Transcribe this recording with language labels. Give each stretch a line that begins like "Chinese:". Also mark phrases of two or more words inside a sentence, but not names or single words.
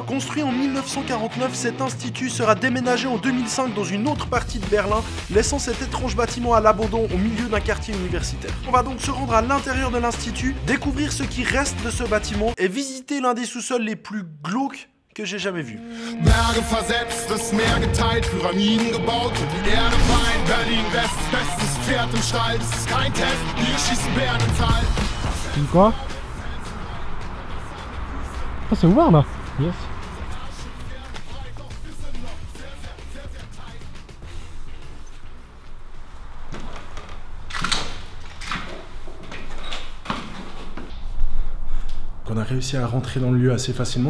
French: Construit en 1949, cet institut sera déménagé en 2005 dans une autre partie de Berlin, laissant cet étrange bâtiment à l'abandon au milieu d'un quartier universitaire. On va donc se rendre à l'intérieur de l'institut, découvrir ce qui reste de ce bâtiment et visiter l'un des sous-sols les plus glauques que j'ai jamais vu.
German: Berge versetzt, das Meer geteilt, Pyramiden gebaut und die Erde weint. Berlin-West, bestes Pferd im Stall, das ist kein Test, wir schießen Bären ins All.
French: Quoi? Ah, c'est ouvert là. Yes. On a réussi à rentrer dans le lieu assez facilement.